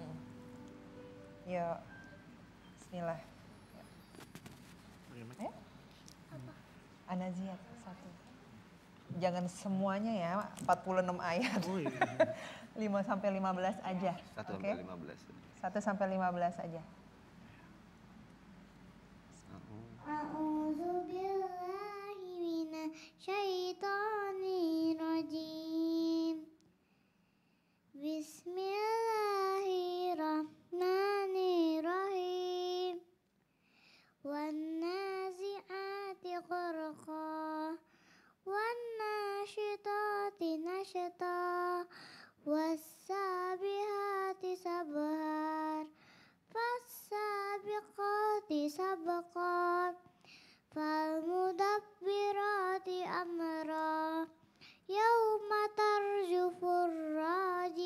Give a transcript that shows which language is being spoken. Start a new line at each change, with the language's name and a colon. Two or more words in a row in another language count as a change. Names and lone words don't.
Indonesian: Ya, bismillah. Ya. Anaziat 1. Jangan semuanya ya, 46 ayat. 5 sampai 15 aja. 1 Oke? sampai 15. 1 sampai 15 aja.
Arabic: أعوذ بالله من الشيطان الرجيم. Bismillahirrahmanirrahim. والنازعات غرقا. والناشطات نشطا. والسابحات سبحا. فالسابقات سبقا. فالمدبرات أمرا يوم ترجف